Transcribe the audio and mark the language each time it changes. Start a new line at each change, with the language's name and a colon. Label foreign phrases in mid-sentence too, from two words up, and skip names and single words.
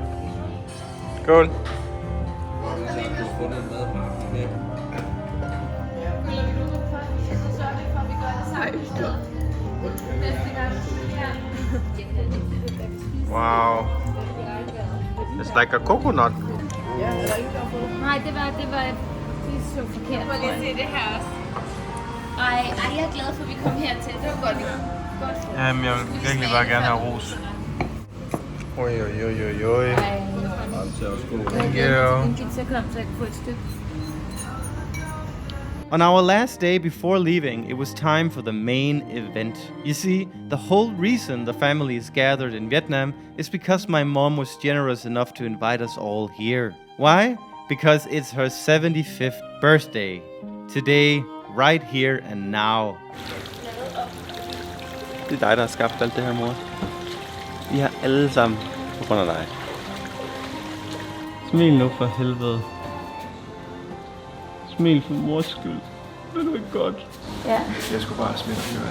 Danish: Skål. Wow.
English: It's like a coconut.
Danish: nej, det så forkert. Må lige se det her også. Ej, jeg er glad for, at vi kom hertil. Det var godt. Jamen, jeg vil virkelig bare gerne have ros. Oj.
English: Thank you.
Danish: En pizza kom, så jeg kunne få et stykke.
English: On our last day before leaving, it was time for the main event. You see, the whole reason the family is gathered in Vietnam is because my mom was generous enough to invite us all here. Why? Because it's her 75th birthday. Today, right here and now.
Danish: Det er dig, der har skabt alt det her, mor. Vi har alle sammen på grund af dig. Smil nu for helvede. Smil for mors skyld. Det er ikke godt. Ja. Jeg skulle bare smide fyret.